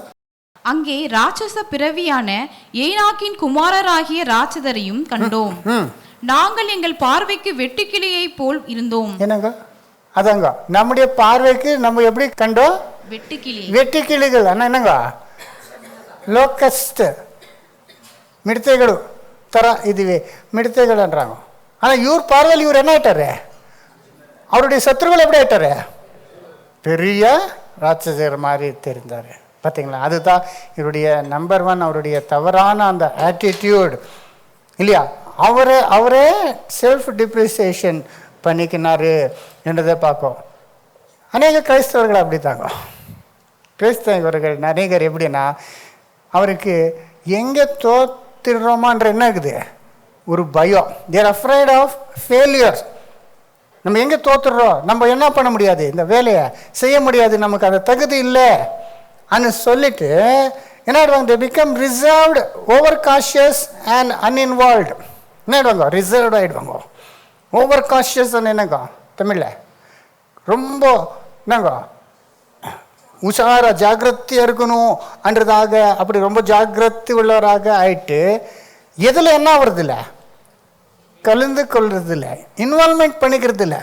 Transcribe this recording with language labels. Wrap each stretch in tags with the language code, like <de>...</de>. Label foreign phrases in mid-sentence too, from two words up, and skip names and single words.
<ta>அங்கே ராட்சச பிறவியான ஏனாக்கின் குமாரராகிய ராட்சதரையும் கண்டோம். நாங்கள் எங்கள் பார்வைக்கு வெட்டுக்கிளியை போல் இருந்தோம். என்னங்க, அதாங்க நம்முடைய பார்வைக்கு நம்ம எப்படி கண்டோம், வெட்டுக்கிளிகள். ஆனால் என்னங்க,</ta> <kn>ಲೋಕಸ್ಟ್ ಮಿಡತೆಗಳು ಥರ ಇದ್ದೀವಿ, ಮಿಡತೆಗಳು ಅಂದ್ರಾಗ.</kn> <ta>ஆனால் இவர் பார்வையில் இவர் என்ன ஆயிட்டாரு, அவருடைய சத்துருகள் எப்படி ஆயிட்டாரு, பெரிய ராட்சசர் மாதிரி தெரிந்தார். பார்த்தீங்களா, அதுதான் இவருடைய நம்பர் 1 அவருடைய தவறான அந்த ஆட்டிடியூட் இல்லையா. அவரே</ta> <en>self depreciation</en> <ta>பண்ணிக்கினாரு என்றதை பார்க்கும். அநேக கிறிஸ்தவர்கள் அப்படி தாங்க. கிறிஸ்தவர்கள் அநேகர் எப்படின்னா, அவருக்கு எங்கே தோத்துடுறோமான்ற என்ன இருக்குது, ஒரு பயம்.</ta> <en>they're afraid of failure.</en> <ta>நம்ம எங்கே தோத்துடுறோம், நம்ம என்ன பண்ண முடியாது, இந்த வேலையை செய்ய முடியாது, நமக்கு அந்த தகுதி இல்லை அன்னு சொல்லிட்டு என்ன ஆயிடுவாங்க,</ta> <en>they become reserved, over cautious and uninvolved.</en> <ta>என்ன ஆயிடுவாங்க, ரிசர்வ்டு ஆகிடுவாங்க.</ta> <en>over cautious</en> <ta>என்னங்க தமிழில், ரொம்ப என்னங்க உஷாராக ஜாக்கிரதையாக இருக்கணும் அன்றதாக, அப்படி ரொம்ப ஜாக்கிரதை உள்ளவராக ஆயிட்டு எதில் என்ன ஆகுறது இல்லை, கலந்து கொள்வது இல்லை, இன்வால்மெண்ட் பண்ணிக்கிறது இல்லை.</ta>